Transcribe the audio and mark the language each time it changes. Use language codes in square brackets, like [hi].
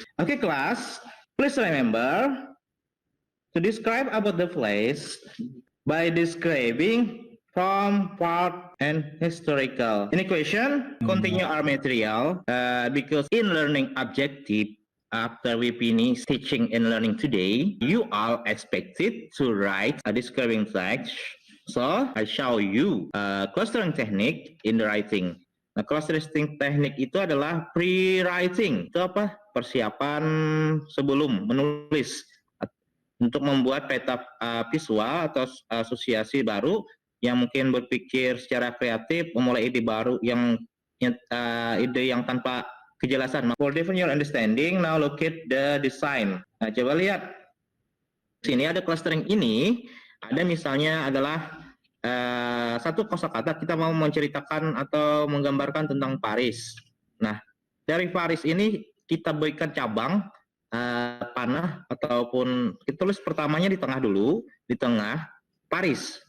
[en] Okay, class, please remember to describe about the place by describing from, part, and historical. Any question? Continue our material because in learning objective, after we finish teaching and learning today, you are expected to write a describing text. So, I show you clustering technique in the writing. [id] Nah, clustering teknik itu adalah pre-writing. Itu apa? Persiapan sebelum menulis untuk membuat peta visual atau asosiasi baru yang mungkin berpikir secara kreatif, memulai ide baru yang ide yang tanpa kejelasan. [en] For deepen your understanding, now locate the design. [id] Nah, coba lihat. Sini ada clustering ini, ada misalnya adalah satu kosakata kita mau menceritakan atau menggambarkan tentang Paris. Nah, dari Paris ini kita berikan cabang panah ataupun kita tulis pertamanya di tengah dulu, di tengah Paris.